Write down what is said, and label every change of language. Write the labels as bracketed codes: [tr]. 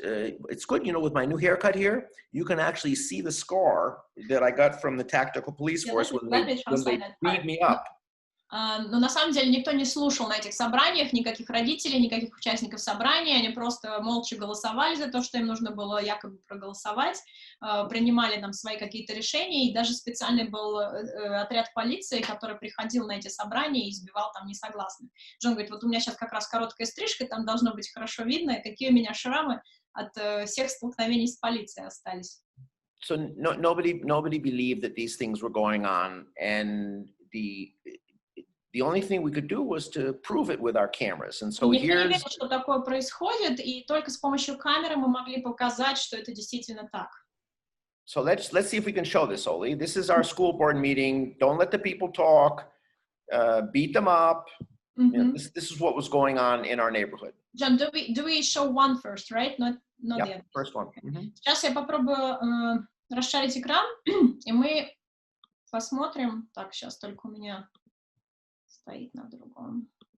[en] It's good, you know, with my new haircut here, you can actually see the scar that I got from the Tactical Police Force when they beat me up. [ru] Но на самом деле никто не слушал на этих собраниях, никаких родителей, никаких участников собрания, они просто молча голосовали за то, что им нужно было якобы проголосовать, принимали там свои какие-то решения, и даже специальный был отряд полиции, который приходил на эти собрания и избивал там несогласных. Джон говорит, вот у меня сейчас как раз короткая стрижка, там должно быть хорошо видно, какие у меня шрамы от всех столкновений с полицией остались. [en] So nobody believed that these things were going on, and the only thing we could do was to prove it with our cameras. And so [ru] Никто не [en] here's... [ru] верил, что такое происходит, и только с помощью камеры мы могли показать, что это действительно так. [en] So let's see if we can show this, Oli. This is our school board meeting. Don't let the people talk. Beat them up. You know, this is what was going on in our neighborhood. John, do we show one first, right? Not the other. First one. [ru] Сейчас я попробую расшарить экран, и мы посмотрим. Так, сейчас только у меня стоит на другом.